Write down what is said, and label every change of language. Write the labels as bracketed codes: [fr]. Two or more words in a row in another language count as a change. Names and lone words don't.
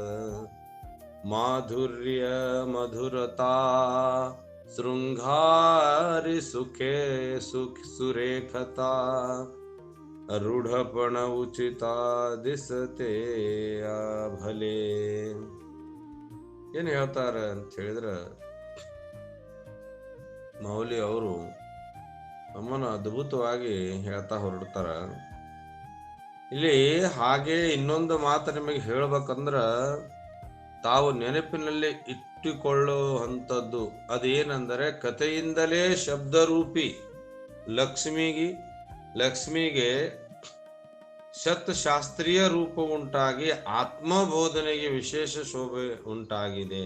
[mr] माधुर्य मधुरता शृंगारी सुखे सुख सुरेखता रूढपण उचिता दिसते भले. [kn] ಏನ್ ಹೇಳ್ತಾರ ಅಂತ ಹೇಳಿದ್ರ, ಮೌಲಿ ಅವರು ನಮ್ಮನ್ನು ಅದ್ಭುತವಾಗಿ ಹೇಳ್ತಾ ಹೊರಡ್ತಾರ. ಇಲ್ಲಿ ಹಾಗೆ ಇನ್ನೊಂದು ಮಾತು ನಿಮಗೆ ಹೇಳ್ಬೇಕಂದ್ರ, ತಾವು ನೆನಪಿನಲ್ಲಿ ಇಟ್ಟುಕೊಳ್ಳುವಂಥದ್ದು ಅದೇನೆಂದರೆ, ಕಥೆಯಿಂದಲೇ ಶಬ್ದರೂಪಿ ಲಕ್ಷ್ಮಿಗೆ ಶತಶಾಸ್ತ್ರೀಯ ರೂಪ ಉಂಟಾಗಿ ಆತ್ಮಬೋಧನೆಗೆ ವಿಶೇಷ ಶೋಭೆ ಉಂಟಾಗಿದೆ.